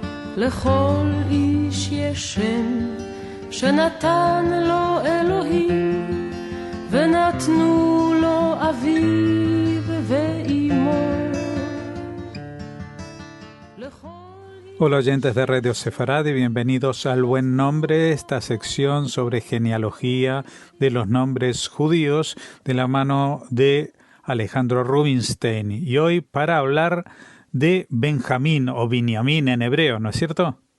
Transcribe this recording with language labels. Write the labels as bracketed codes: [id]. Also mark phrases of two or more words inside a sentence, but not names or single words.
[he] לכל איש יש שם שנתן לו אלוהים, ונתנו לו אביו ואימו. [es] Hola oyentes de Radio Sefarad y bienvenidos al Buen Nombre, esta sección sobre genealogía de los nombres judíos de la mano de Alejandro Rubinstein. Y hoy para hablar de Benjamín o Binyamin en hebreo, ¿no es cierto?